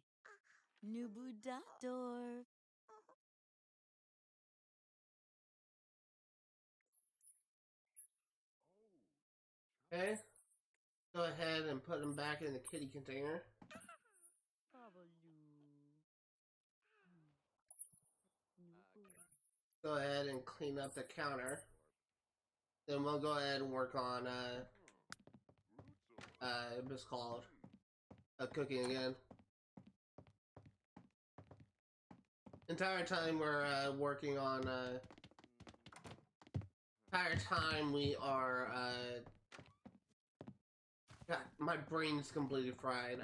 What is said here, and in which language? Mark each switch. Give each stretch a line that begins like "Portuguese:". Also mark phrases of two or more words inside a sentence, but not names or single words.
English: Nubudator. okay. Go ahead and put him back in the kitty container. Babaloo. Nubu. Go ahead and clean up the counter. Then we'll go ahead and work on what's called cooking again. Entire time we're working on entire time we are God, my brain's completely fried.